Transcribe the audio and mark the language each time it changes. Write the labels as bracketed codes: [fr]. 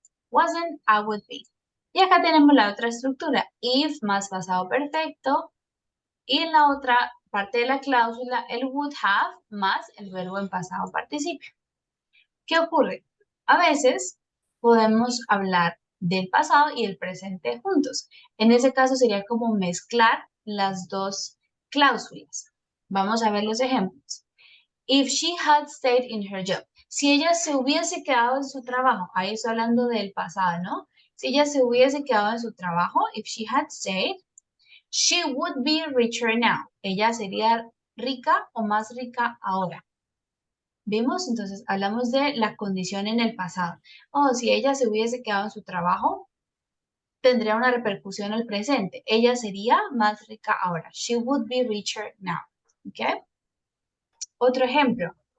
[en] Wasn't, I would be. [es] Y acá tenemos la otra estructura, if más pasado perfecto, y en la otra parte de la cláusula, el would have más el verbo en pasado participio. ¿Qué ocurre? A veces podemos hablar del pasado y el presente juntos. En ese caso sería como mezclar las dos cláusulas. Vamos a ver los ejemplos. [en] If she had stayed in her job. [es] Si ella se hubiese quedado en su trabajo, ahí estoy hablando del pasado, ¿no? Si ella se hubiese quedado en su trabajo, [en] if she had stayed, she would be richer now. [es] Ella sería rica o más rica ahora. ¿Vimos? Entonces, hablamos de la condición en el pasado. Oh, si ella se hubiese quedado en su trabajo, tendría una repercusión en el presente. Ella sería más rica ahora. [en] She would be richer now. [es] ¿Ok? Otro ejemplo.